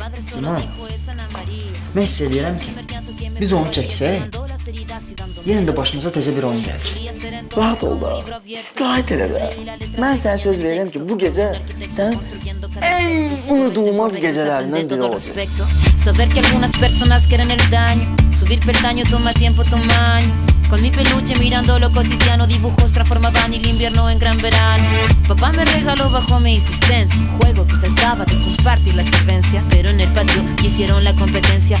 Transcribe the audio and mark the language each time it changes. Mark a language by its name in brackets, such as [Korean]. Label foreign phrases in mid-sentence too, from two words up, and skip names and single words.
[Azerbaijani] Cima, mən hiss edirəm ki, biz onu çəksək, yenə də başımıza təzə bir oyun gələcək. Rahat ol da, istirahət elə də. Mən sənə söz verirəm ki, bu gecə sən ən unudulmaz gecələrindən biri olacaq. [Spanish] Saber que algunas personas quieren el daño. Subir peldaño toma tiempo, toma años. Con mi peluche mirando lo cotidiano, dibujos transformaban el invierno en gran verano. Papá me regaló bajo mi insistencia un juego que trataba de compartir la solvencia, pero en el patio hicieron la competencia.